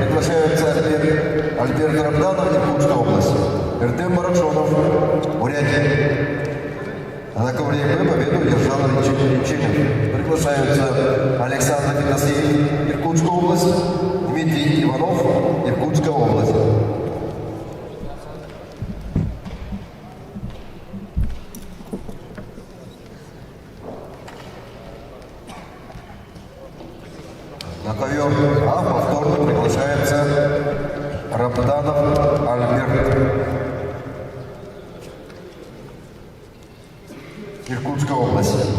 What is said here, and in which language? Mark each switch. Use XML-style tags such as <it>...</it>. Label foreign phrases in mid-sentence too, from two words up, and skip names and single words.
<ru>Приглашаются Альберт Рабданов, Иркутская область. Эртем Барашонов, Бурятия. На ковре Б победу держал Личинин. Приглашаются Александр Федосеев, Иркутская область. Дмитрий Иванов, Иркутская область. На ковер А повторно приглашается Рабданов Альберт, Иркутская область.</ru>